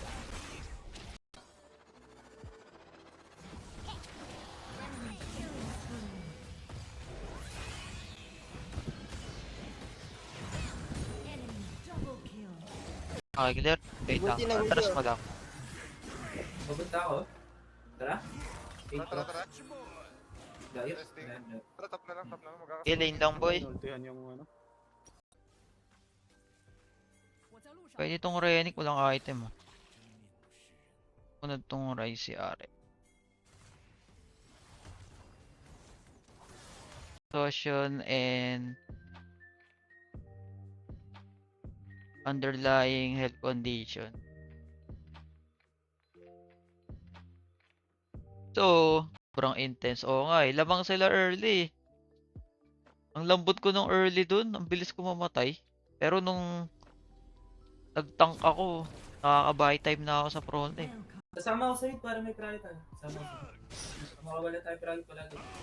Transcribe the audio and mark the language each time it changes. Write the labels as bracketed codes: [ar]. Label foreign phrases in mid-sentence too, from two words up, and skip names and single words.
[tl] Okay, clear. Wait lang. Buti na gusto. Atras mo lang. Pupunta ako. Tara. Tara, tara, tara. Dayot. Testing. Tara, top na lang, top na lang. Okay, lane lang boy. Ultihan yung ano. [zh] 我在路上。 [tl] Pwede itong Renick, walang item ah. Punod tong Rise si Are. [en] Exhaustion and underlying health condition. [tl] So, sobrang intense. Oo nga eh. Labang sila early. Ang lambot ko nung early dun. Ang bilis ko mamatay. Pero nung nag-tank ako, nakaka- [en] buy time [tl] na ako sa front eh. Kasama ako sa mid para may prally tayo. Kasama ako. Makawala tayo prally palagi.